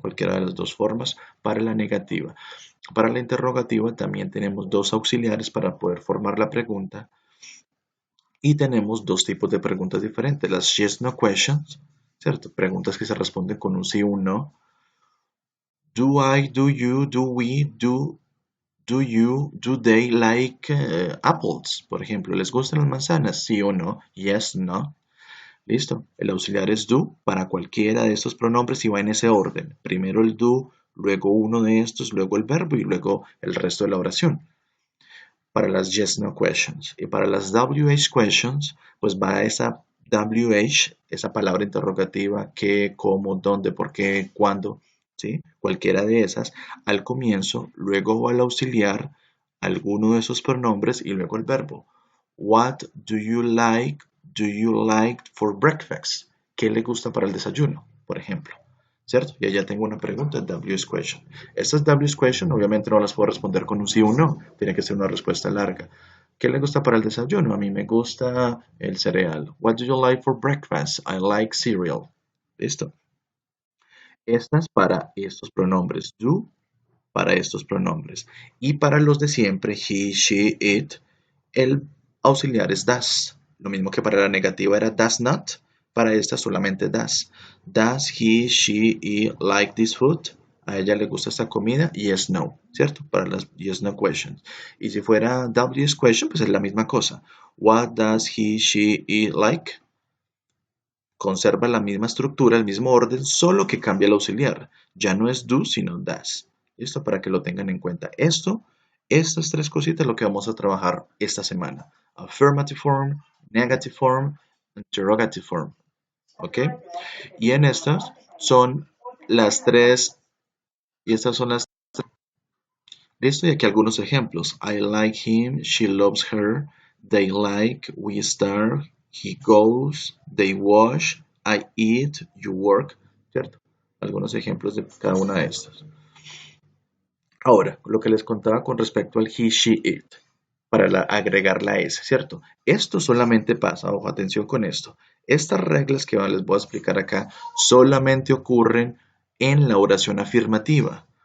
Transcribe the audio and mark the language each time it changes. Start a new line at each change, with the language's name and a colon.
Spanish: Cualquiera de las dos formas para la negativa. Para la interrogativa también tenemos dos auxiliares para poder formar la pregunta y tenemos dos tipos de preguntas diferentes. Las yes, no questions, ¿cierto? Preguntas que se responden con un sí o un no.
English: Do I, do you, do we, do you, do they like apples?
Spanish: Por ejemplo, ¿les gustan las manzanas? Sí o no.
English: Yes, no.
Spanish: Listo. El auxiliar es do para cualquiera de estos pronombres y va en ese orden. Primero el do, luego uno de estos, luego el verbo y luego el resto de la oración. Para las yes, no questions. Y para las WH questions, pues va esa WH, esa palabra interrogativa, qué, cómo, dónde, por qué, cuándo, ¿sí? Cualquiera de esas, al comienzo, luego va el auxiliar, alguno de esos pronombres y luego el verbo.
English: What do you like for breakfast?
Spanish: ¿Qué le gusta para el desayuno, por ejemplo? ¿Cierto? Y allá tengo una pregunta, WH question. Estas WH question obviamente no las puedo responder con un sí o un no, tiene que ser una respuesta larga. ¿Qué le gusta para el desayuno? A mí me gusta el cereal.
English: What do you like for breakfast? I like cereal.
Spanish: ¿Listo? Estas para estos pronombres. Do para estos pronombres. Y para los de siempre, he, she, it, el auxiliar es does. Lo mismo que para la negativa era does not, para esta solamente does.
English: Does he, she, it like this food?
Spanish: A ella le gusta esta comida,
English: yes, no,
Spanish: ¿cierto? Para las yes, no questions. Y si fuera WS question, pues es la misma cosa.
English: What does he, she, it like?
Spanish: Conserva la misma estructura, el mismo orden, solo que cambia el auxiliar. Ya no es do, sino does. ¿Listo? Para que lo tengan en cuenta. Estas tres cositas es lo que vamos a trabajar esta semana.
English: Affirmative form, negative form, interrogative form. ¿Ok?
Spanish: Y en estas son las tres, y estas son las Listo, y aquí algunos ejemplos.
English: I like him, she loves her, they like, we start, he goes, they wash, I eat, you work,
Spanish: ¿cierto? Algunos ejemplos de cada una de estas. Ahora, lo que les contaba con respecto al he, she, it, para agregar la S, ¿cierto? Esto solamente pasa, ojo, atención con esto. Estas reglas que les voy a explicar acá solamente ocurren en la oración afirmativa.